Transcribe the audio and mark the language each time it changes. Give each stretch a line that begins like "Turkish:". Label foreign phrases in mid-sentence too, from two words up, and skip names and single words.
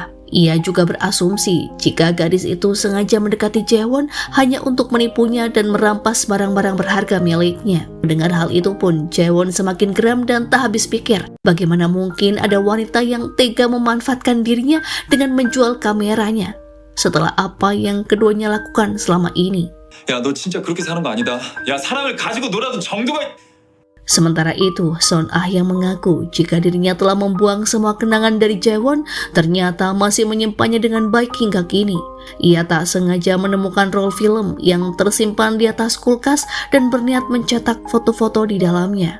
Indonesian: Ia juga berasumsi jika gadis itu sengaja mendekati Jaewon hanya untuk menipunya dan merampas barang-barang berharga miliknya. Mendengar hal itu pun, Jaewon semakin geram dan tak habis pikir bagaimana mungkin ada wanita yang tega memanfaatkan dirinya dengan menjual kameranya setelah apa yang keduanya lakukan selama ini.
Korean: 야, 너 진짜 그렇게 사는 거 아니다. 야, 사람을 가지고 놀아도 정도가...
Indonesian: Sementara itu, Sun Ah yang mengaku jika dirinya telah membuang semua kenangan dari Jaewon, ternyata masih menyimpannya dengan baik hingga kini. Ia tak sengaja menemukan roll film yang tersimpan di atas kulkas dan berniat mencetak foto-foto di dalamnya.